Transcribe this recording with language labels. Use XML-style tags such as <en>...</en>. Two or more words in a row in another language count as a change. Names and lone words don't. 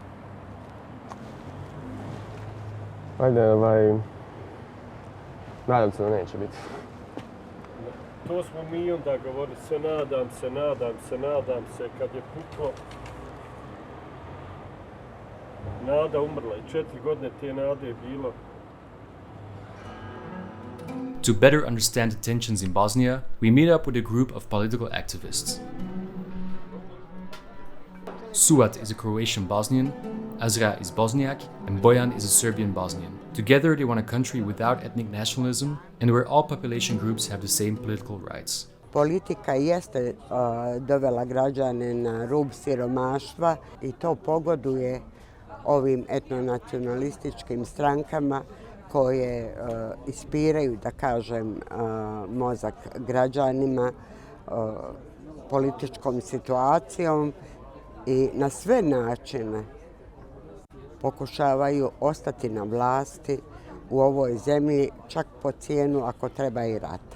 <bs>Ajde, nadam se da neće biti. To smo mi onda govorili, nadam se, kad je puklo. Nada umrla i 4 godine te nade je bilo.</bs> <en>To better understand the tensions in Bosnia, we meet up with a group of political activists. Suat is a Croatian Bosnian, Azra is Bosniak, and Bojan is a Serbian Bosnian. Together they want a country without ethnic nationalism and where all population groups have the same political rights.</en> <bs>Politika jeste dovela građane na rub siromaštva i to pogoduje ovim etnonacionalističkim strankama koje ispiraju, da kažem, mozak građanima političkom situacijom i na sve načine pokušavaju ostati na vlasti u ovoj zemlji, čak po cijenu ako treba i rata.</bs>